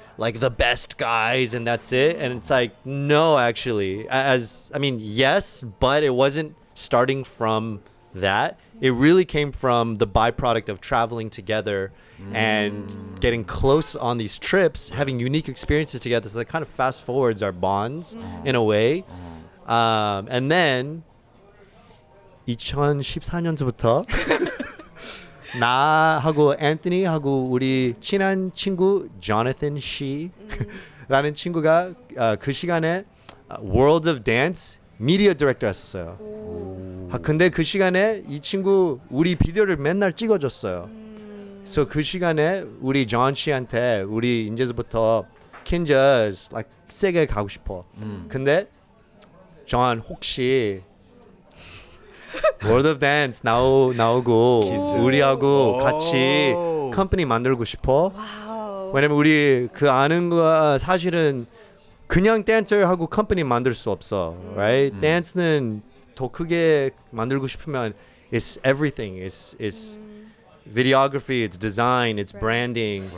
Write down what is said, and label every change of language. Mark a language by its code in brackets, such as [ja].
[en] like the best guys and that's it. And it's like, no, actually, yes, but it wasn't starting from that. It really came from the byproduct of traveling together and getting close on these trips, having unique experiences together. So it kind of fast forwards our bonds in a way. And then [ko] 2014년부터 나하고 앤토니하고 우리 친한 친구 조나탄 씨라는 친구가 그 시간에 World of Dance 미디어 디렉터 했었어요. 근데 그 시간에 이 친구 우리 비디오를 맨날 찍어줬어요. 그래서 그 시간에 우리 존 씨한테 우리 이제부터 Kinjaz like 세게 가고 싶어. 근데 존 혹시 World of Dance 나오고 우리하고 같이 컴퍼니 만들고 싶어? 왜냐면 우리 그 아는 거 사실은 그냥 댄서하고 컴퍼니 만들 수 없어, right? 댄스는 더 크게 만들고 싶으면 [en] it's everything. It's videography, it's design, it's branding.